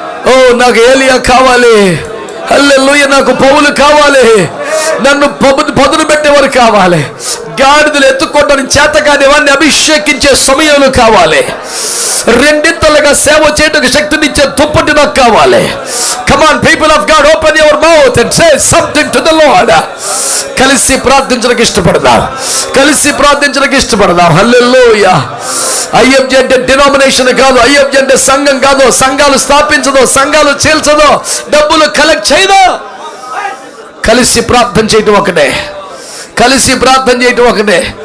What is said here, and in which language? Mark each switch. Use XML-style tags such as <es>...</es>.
<te>ఓ నాకు ఏలియా కావాలి. హల్లెలూయా, నాకు పౌలు కావాలి. నన్ను పదును పెట్టేవారు కావాలి. గాడిదలు ఎత్తుకోవడానికి చేత కాని వాడిని అభిషేకించే సమయాలు కావాలి. రెండింతలుగా సేవ చేయడానికి శక్తినిచ్చే దుప్పటి నాకు కావాలి.</te> <en>Come on, people of God, open your mouth and say something to the Lord.</en> <te>కలిసి ప్రార్థించడానికి ఇష్టపడదాం, కలిసి ప్రార్థించడానికి ఇష్టపడదాం. హల్లెలూయా. ఐఎఫ్జి అంటే డినామినేషన్ కాదు, ఐఎఫ్జి అంటే సంఘం కాదు. సంఘాలు స్థాపించదు, సంఘాలు చీల్చదు, డబ్బులు కలెక్ట్ చేయదు. కలిసి ప్రార్థన చేయటం ఒకటే, కలిసి ప్రార్థన చేయటం ఒకటే.</te>